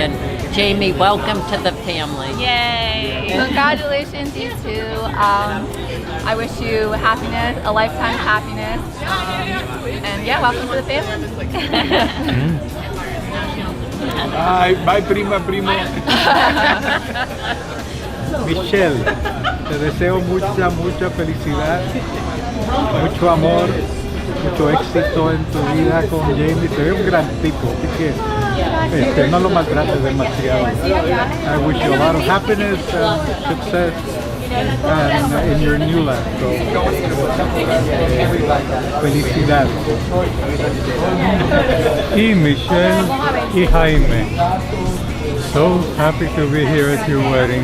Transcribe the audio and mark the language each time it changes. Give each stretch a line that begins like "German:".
English: And Jamie, welcome to the family. Yay! Congratulations, you two. I wish you happiness, a lifetime of happiness. And yeah, welcome to the family. Bye, Prima, Primo.
Spanish: Michelle, te deseo mucha felicidad, mucho amor, mucho éxito en tu vida con Jamie. Te veo un gran tipo, así que no lo maltrates demasiado.
English: I wish you a lot of happiness and success and in your new life. So, felicidad. Y Michelle y Jaime, so happy to be here at your wedding.